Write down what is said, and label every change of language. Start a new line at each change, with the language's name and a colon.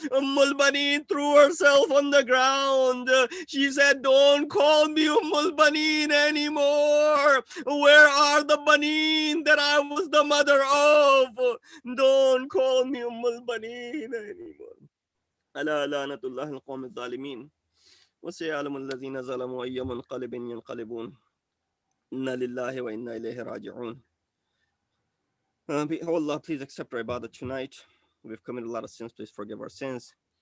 English: Ummul Banin threw herself on the ground. She said, don't call me Ummul Banin anymore. Where are the Banin that I was the mother of? Don't call me Ummul Banin anymore.
Arabic: Ala lanatullah al-qawm al-zalimin. وسيعلم الذين ظلموا أي منقلب ينقلبون. Inna lillahi wa inna ilayhi raji'un.
English: Oh Allah, please accept our ibadah tonight. We've committed a lot of sins. Please forgive our sins.